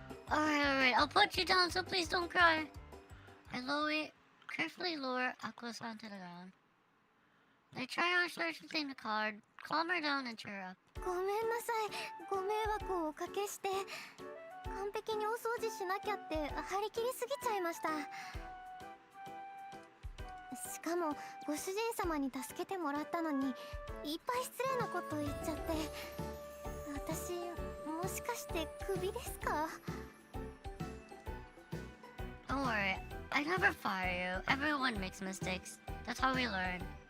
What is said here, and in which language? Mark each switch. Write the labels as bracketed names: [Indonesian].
[English] Alright, I'll put you down, so please don't cry. I carefully lower Aqua-san to the ground. I try on searching the card, calm her down and cheer her up. [Japanese] ごめんなさいご迷惑をおかけして完璧にお掃除しなきゃって張り切りすぎちゃいましたしかもご主人様に助けてもらったのにいっぱい失礼なこと言っちゃって私もしかしてクビですか [English] Don't worry, I never fire you. Everyone makes mistakes. That's how we learn.